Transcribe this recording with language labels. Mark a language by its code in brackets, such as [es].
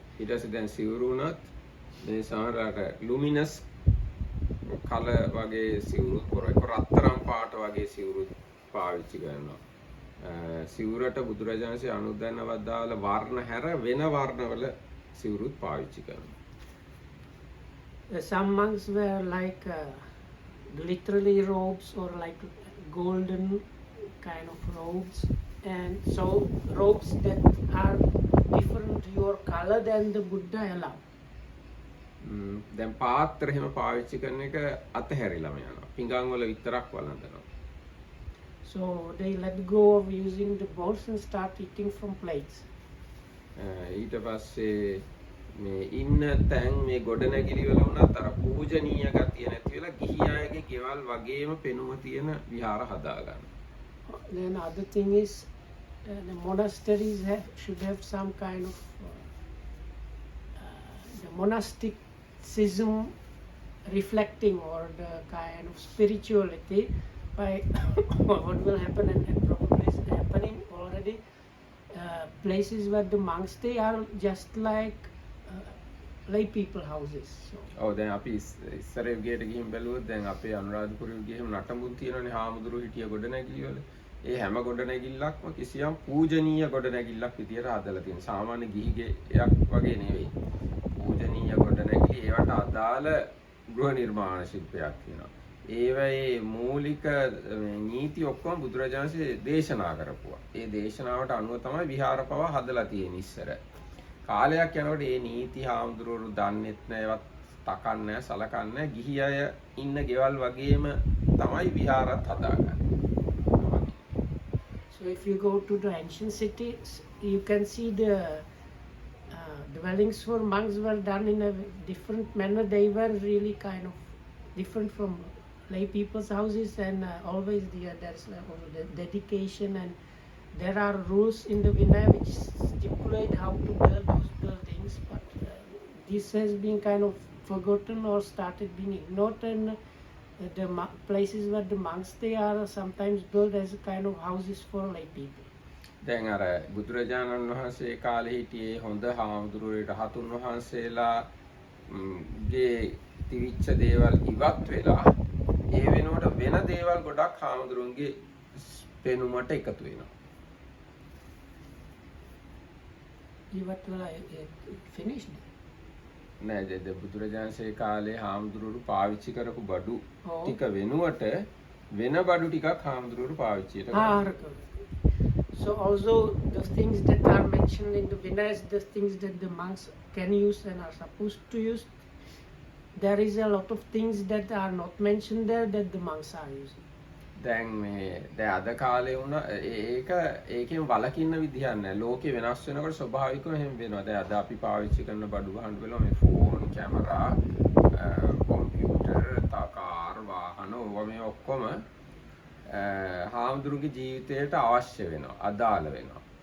[si] ඊට පස්සේ දැන් සිවුරු උනත් මේ සමහරට ලුමිනස් කලර් වගේ සිවුරුත් පොරවයි. රත්තරන් පාට වගේ සිවුරුත් පාවිච්චි කරනවා. සිවුරට බුදුරජාණන්සේ අනුදැනවදාළ වර්ණ හැර වෙන වර්ණවල සිවුරුත් පාවිච්චි කරනවා. [en] Some monks wear like literally robes or like golden kind of robes, and so robes that are different your color than the Buddha allow. [si] දැන් පාත්‍ර එහෙම පාවිච්චි කරන එක අතහැරිලාම යනවා. පිඟන් වල විතරක් වළඳනවා. [en] So they let go of using the bowls and start eating from plates. [si] ඊට පස්සේ මේ ඉන්න තැන් මේ ගොඩනැගිලි වල වුණත් අර පූජනීය ගතිය නැති වෙලා ගිහි අයගේ ගෙවල් වගේම පෙනුම තියෙන විහාර හදා ගන්න. [en] Then other thing is the monasteries should have some kind of the monasticism reflecting, or the kind of spirituality by what will happen, and probably is happening already. Places where the monks stay are just like lay people houses. So [si] ඔව් දැන් අපි ඉස්සරේ ගේට ගිහින් බැලුවොත් දැන් අපේ අනුරාධපුරයේ ගිහින් නටඹුන් තියෙනනේ හාමුදුරුවෝ හිටිය ගොඩනැගිලි වල. ඒ හැම ගොඩනැගිල්ලක්ම කිසියම් පූජනීය ගොඩනැගිල්ලක් විදියට හදලා තියෙනවා. සාමාන්‍ය ගිහිගෙයක් වගේ නෙවෙයි. පූජනීය ගොඩනැගිලි ඒවට අදාළ ගෘහ නිර්මාණ ශිල්පයක් තියෙනවා. ඒවයේ මූලික නීති ඔක්කොම බුදුරජාණන්සේ දේශනා කරපුවා. ඒ දේශනාවට අනුව තමයි විහාර පවා හදලා තියෙන්නේ ඉස්සර. කාලයක් යනකොට මේ නීති හාමුදුරුවෝ දන්නෙත් නැවත් තකන්නේ නැහැ සලකන්නේ නැහැ. ගිහි අය ඉන්න ගෙවල් වගේම තමයි විහාරත් හදාගන්නේ. [en] So if you go to the ancient cities, you can see the dwellings for monks were done in a different manner. They were really kind of different from lay people's houses, and always there's the dedication, and there are rules in the Vinaya which stipulate how to build those buildings, but this has been kind of forgotten or started being ignored, and the places where the monks stay are sometimes built as a kind of houses for lay people. [si] දැන් අර බුදුරජාණන් වහන්සේ කාලේ හිටියේ හොඳ හාමුදුරුවෝ රහතුන් වහන්සේලා ගේ තිවිච්ච දේවල් ඉවත් වෙලා ඒ වෙනුවට වෙන දේවල් ගොඩක් හාමුදුරුවන්ගේ පෙනුමට එකතු වෙනවා. [en] You were finished? [si] නෑ දැන් බුදුරජාණන්සේ කාලේ හාමුදුරුවෝ පාවිච්චි කරපු බඩු ටික වෙනුවට වෙන බඩු ටිකක් හාමුදුරුවෝ පාවිච්චියට කරනවා. [en] So also the things that are mentioned in the Vinayas, the things that the monks can use and are supposed to use, there is a lot of things that are not mentioned there that the monks are using. [si] දැන් මේ දැන් අද කාලේ වුණා ඒක ඒකෙන් වළකින්න විදිහක් නැහැ. ලෝකේ වෙනස් වෙනකොට ස්වභාවිකව එහෙම වෙනවා. දැන් අද අපි පාවිච්චි කරන බඩු වහන්න වෙලාව මේ ෆෝන්, කැමරා, කම්පියුටර්, කාර්, වාහන ඔය මේ ඔක්කොම හාමුදුරුගේ ජීවිතයට අවශ්‍ය වෙනවා, අදාළ වෙනවා.